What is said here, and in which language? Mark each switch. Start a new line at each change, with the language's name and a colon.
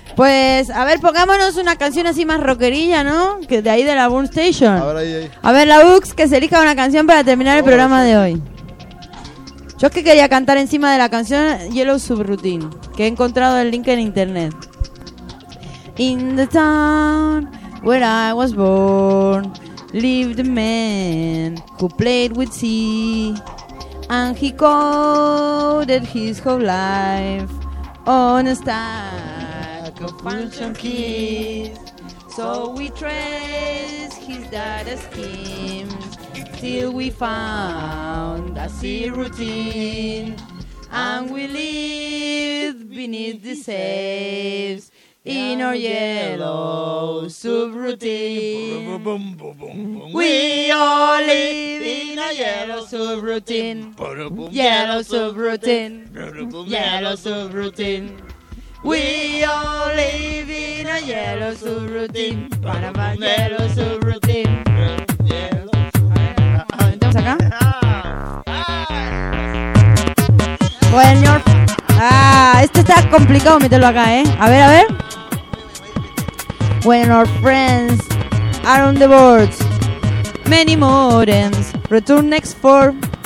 Spanish: Pues, a ver, pongámonos una canción así más rockerilla, ¿no? Que de ahí de la Burn Station. A ver, ahí. A ver, la Ux, que se elija una canción para terminar el programa de hoy. Yo es que quería cantar encima de la canción Yellow Subroutine, que he encontrado el link en internet.
English: In the town... Where I was born, lived a man who played with sea, and he coded his whole life on a stack of function keys. So we traced his data schemes till we found a C routine, and we lived beneath the saves. In our yellow subroutine, we all live in a yellow subroutine, yellow subroutine, yellow subroutine. We all live in a yellow subroutine, yellow subroutine.
Spanish: ¿Estamos acá? Bueno, esto está complicado meterlo acá, ¿eh? A ver, a ver.
English: When our friends are on the board, many modems return next form.